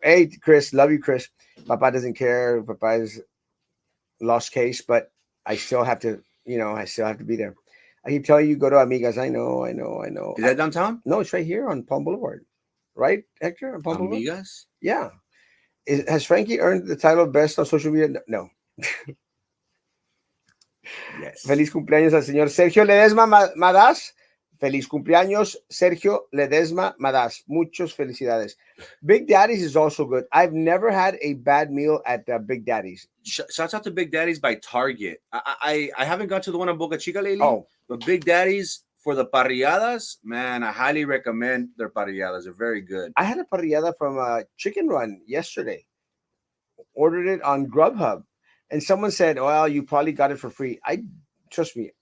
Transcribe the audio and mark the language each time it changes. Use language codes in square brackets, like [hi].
[en] Hey, Chris, love you, Chris. Papa doesn't care. Papa is lost case, but I still have to, I still have to be there. I keep telling you, go to Amigas. I know, I know, I know. Is that downtown? No, it's right here on Palm Boulevard, right, Hector? On Palm Boulevard. Amigas? Yeah. Has Frankie earned the title of best on social media? No. Yes. [es] Feliz cumpleaños al señor Sergio Ledesma Madas. Feliz cumpleaños, Sergio Ledesma Madas. Muchos felicidades. [en] Big Daddy's is also good. I've never had a bad meal at Big Daddy's. Shouts out to Big Daddy's by Target. I haven't got to the one on Boca Chica lately. Oh, but Big Daddy's for the parrilladas, man, I highly recommend their parrilladas. They're very good. I had a parrillada from Chicken Run yesterday. Ordered it on Grubhub, and someone said, "Well, you probably got it for free." I trust me.